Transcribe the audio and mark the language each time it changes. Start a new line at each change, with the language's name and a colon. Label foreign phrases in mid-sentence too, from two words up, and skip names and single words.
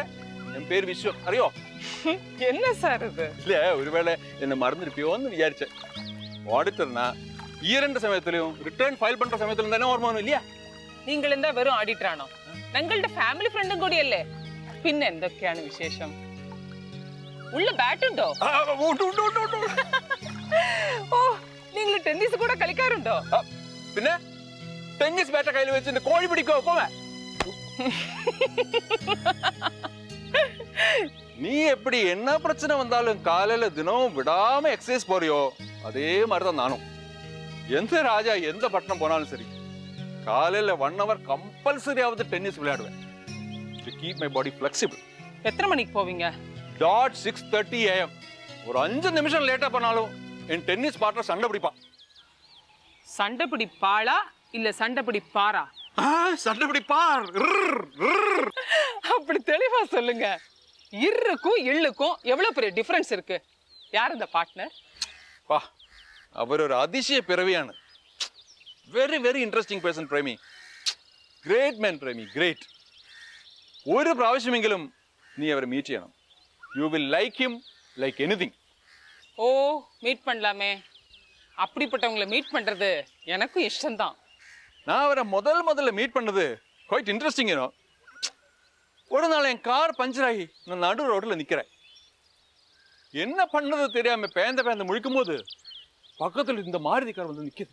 Tamil: என் பேர் விஸ்வம், അറിയോ? என்ன சார் இது? இல்ல, ஒருவேளை என்ன மறந்துருப்பியோன்னு விசாரிச்சேன். ஆடிட்டர்னா இயர் சமயத்திலையும்
English: return file
Tamil: பண்ற சமயத்திலும் தானே ஓர்ம வரும் இல்லையா?
Malayalam: നിങ്ങൾ എന്താ വെറും ആഡിറ്ററാണോ? ഞങ്ങളുടെ ഫാമിലി ഫ്രണ്ടും കൂടിയല്ലേ. പിന്നെ എന്തൊക്കെയാണ് വിശേഷം? ഉള്ള ബാറ്റുണ്ടോ? ഓ, നിങ്ങൾ ടെന്നീസ് കൂടെ കളിക്കാറുണ്ടോ? പിന്നെ ടെന്നീസ് ബാറ്റ കയ്യിൽ വെച്ചിട്ട് കോഴി പിടിക്കോ? പോവേ.
Tamil: நீ எப்படி என்ன பிரச்சனை வந்தாலும் காலையில தினம் விடாம எக்ஸசைஸ் போறியோ அதே மாதிரிதான் நானும். எந்த ராஜா எந்த பட்டணம் போனாலும் சரி, காலையில 1 hour கம்பல்சரியாவது டென்னிஸ் விளையாடுவேன்.
English: to keep my body flexible.
Tamil: எத்தனை மணிக்கு போவீங்க?
English: dot 6:30 am.
Tamil: ஒரு 5 நிமிஷம் லேட்டா பண்ணாலும் என் டென்னிஸ் பார்ட்னர் சண்டை பிடிப்பான். சண்டை பிடிப்பாளா இல்ல சண்டை பிடிப்பாரா? சண்டை பிடிப்பார். அப்படி தெளிவா சொல்லுங்க. இருக்கும் இள்ளுக்கும் எவ்வளவு பெரிய டிஃபரன்ஸ் இருக்கு. யார் இந்த பார்ட்னர்? வா, அவர் ஒரு அதிசய பிறவியான
English: very very interesting person
Tamil: பிரேமி.
English: great man Premi, great.
Malayalam: ഒരു പ്രാവശ്യമെങ്കിലും നീ അവരെ മീറ്റ് ചെയ്യണം.
English: you will like him like anything.
Tamil: ஓ, மீட் பண்ணலாமே. அப்படிப்பட்டவங்களை மீட் பண்றது எனக்கும் இஷ்டம்தான். நான் அவரை முதல்ல மீட் பண்ணது
English: quite interesting.
Tamil: ஒரு நாள் என் கார் பஞ்சர் ஆகி நான் நடு ரோட்ல நிக்கிறேன். என்ன பண்ணது தெரியாம பேந்த முழிக்கும் போது பக்கத்துல இந்த மாருதி கார் வந்து நிக்குது.